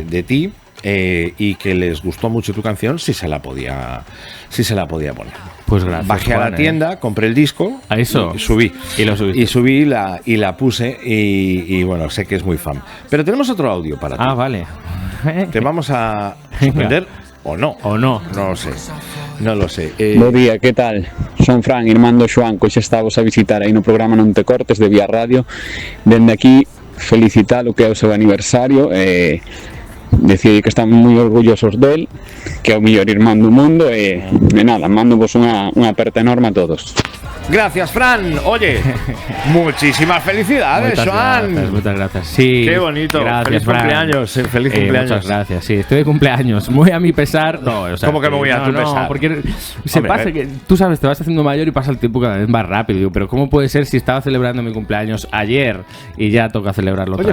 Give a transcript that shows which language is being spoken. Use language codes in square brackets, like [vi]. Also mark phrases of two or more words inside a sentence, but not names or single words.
[es] de ti, y que les gustó mucho tu canción si se la podía poner. Pues gracias. Bajé a Juan, la tienda, compré el disco, ¿A eso? y subí. Y lo subiste. Y subí y la puse y bueno, sé que es muy fan. Pero tenemos otro audio para ti. Ah, vale. Te vamos a sorprender o no. O no. No lo sé. No lo sé. [gl] Bo día, que tal? Son Fran, irmán do Xoán, que xa estamos a visitar aí no programa Non te cortes de Vía Radio. Dende aquí, felicitar o que é o seu aniversario. decir que estamos moi orgullosos del, que é o mellor irmán do mundo e nada, mando vos unha aperta enorme a todos. [es] Gracias, Fran. Oye, muchísimas felicidades, Joan. Muchas gracias. Sí. Qué bonito. Gracias, feliz Fran. cumpleaños. Feliz cumpleaños. Muchas gracias. Sí, estoy de cumpleaños. Muy a mi pesar. No, o sea, ¿Cómo que me voy a tu pesar? No, porque se Hombre, pasa que tú sabes, te vas haciendo mayor y pasa el tiempo cada vez más rápido. Digo, pero ¿cómo puede ser si estaba celebrando mi cumpleaños ayer y ya toca celebrarlo otra